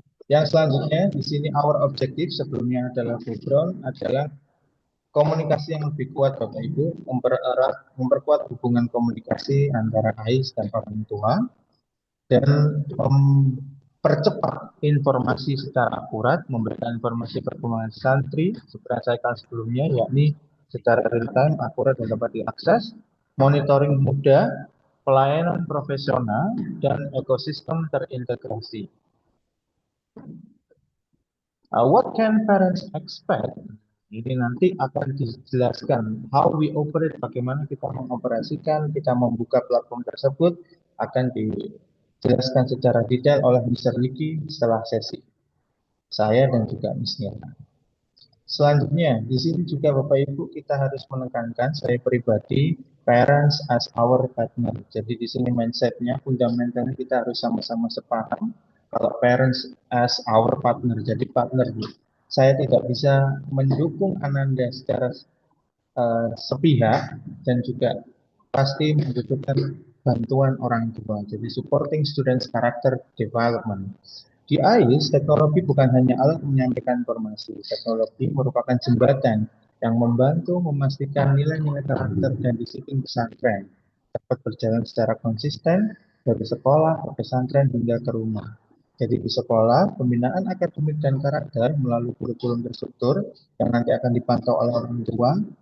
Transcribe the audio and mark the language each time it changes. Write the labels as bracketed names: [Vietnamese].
[Indonesian] Yang selanjutnya di sini [English] our objective [Indonesian] sebelumnya adalah background adalah komunikasi yang lebih kuat Bapak Ibu, memperkuat hubungan komunikasi antara AIS dan orang tua dan mempercepat informasi secara akurat, memberikan informasi perkembangan santri seperti yang saya katakan sebelumnya, yakni secara real time, akurat dan dapat diakses, monitoring mudah, pelayanan profesional, dan ekosistem terintegrasi. [English] What can parents expect? [Indonesian] Ini nanti akan dijelaskan [English] how we operate, [Indonesian] bagaimana kita mengoperasikan, kita membuka platform tersebut, akan dijelaskan secara detail oleh Mr. Niki setelah sesi saya dan juga Miss Niana. Selanjutnya, di sini juga Bapak Ibu kita harus menekankan, saya pribadi, [English] parents as our partner. [Indonesian] Jadi di sini mindsetnya, fundamentalnya kita harus sama-sama sepaham. Kalau [English] parents as our partner, [Indonesian] jadi partner. Saya tidak bisa mendukung Ananda secara sepihak dan juga pasti membutuhkan bantuan orang tua. Jadi [English] supporting students character development. [Indonesian] Di AIS, teknologi bukan hanya alat menyampaikan informasi. Teknologi merupakan jembatan yang membantu memastikan nilai-nilai karakter dan disiplin pesantren dapat berjalan secara konsisten dari sekolah ke pesantren hingga ke rumah. Jadi di sekolah, pembinaan akademik dan karakter melalui kurikulum terstruktur yang nanti akan dipantau oleh orang tua.